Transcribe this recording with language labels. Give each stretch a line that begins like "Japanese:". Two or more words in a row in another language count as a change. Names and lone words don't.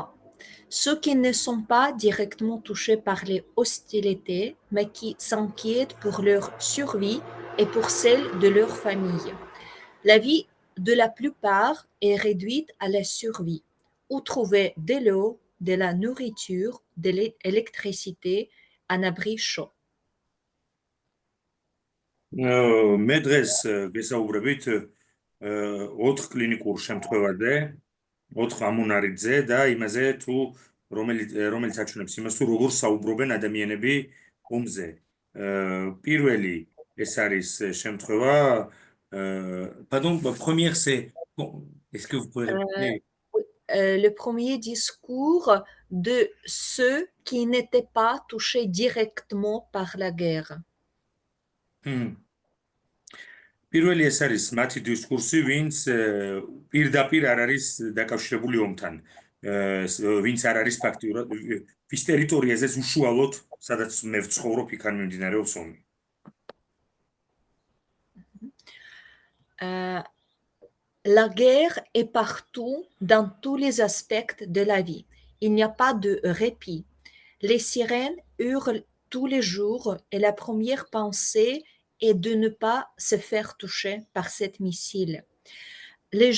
French: Ceux qui ne sont pas directement touchés par les hostilités, mais qui s'inquiètent pour leur survie et pour celle de leur famille. La vie de la plupart est réduite à la survie, où trouver de l'eau, de la nourriture, de l'électricité, un abri chaud.
Georgian: მე დღეს გესაუბრებით 4 კლინიკურ შემთხვევაზე, 4 ამონარიძე და იმაზე თუ რომელიც აჩვენებს იმას თუ როგორ საუბრობენ ადამიანები ომზე. პირველი ეს არის შემთხვევა
French: pardon, première c'est est-ce que vous pouvez répéter? Le premier discours de ceux qui n'étaient pas touchés directement par la guerre.
Georgian: პირველი ეს არის მათი დისკურსი, ვინც პირდაპირ არ არის დაკავშირებული ომთან. ვინც არ არის ფაქტიურად ვის ტერიტორიაზე უშუალოდ, სადაც მე ვცხოვრობ, იქ არ მიმდინარეობს ომი.
French: La guerre est partout dans tous les aspects de la vie. Il n'y a pas de répit. Les sirènes hurlent tous les jours et la première pensée est de ne pas se faire toucher par cette missile.